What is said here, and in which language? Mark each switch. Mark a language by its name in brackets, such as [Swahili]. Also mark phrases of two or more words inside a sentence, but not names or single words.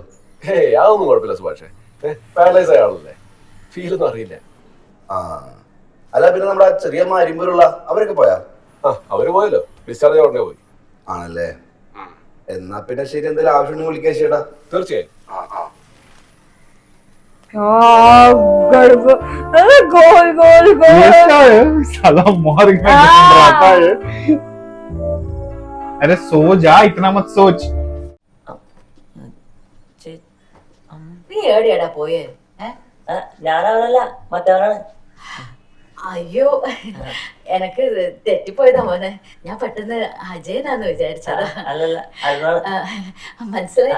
[Malayalam] ഏയ് അതൊന്നും കുഴപ്പമില്ല സുഭാഷേ. പാരലൈസ് ആയ ആളല്ലേ, ഫീലൊന്നും അറിയില്ല. അല്ല പിന്നെ നമ്മുടെ ചെറിയ അരിമ്പൂരുള്ള അവരൊക്കെ പോയാ? അവര് പോയല്ലോ, ഡിസ്ചാർജ് ഉടനെ പോയി. ആണല്ലേ? എന്നാ പിന്നെ ശരി, എന്തെങ്കിലും ആവശ്യം വിളിക്കാൻ ചേട്ടാ. തീർച്ചയായും. [Hindi] गोल गोल गोल साला मार के रखा है. अरे सो जा, इतना मत सोच. [Malayalam] നീ എവിടെയാടാ പോയേ? ഞാനവനല്ല, മറ്റവനാണ്. അയ്യോ, എനക്ക് തെറ്റിപ്പോയതാ മോനെ. ഞാൻ പെട്ടെന്ന് അജയനാന്ന് വിചാരിച്ചതാ. അല്ലല്ല, അരുണാണ്. മനസ്സിലായി.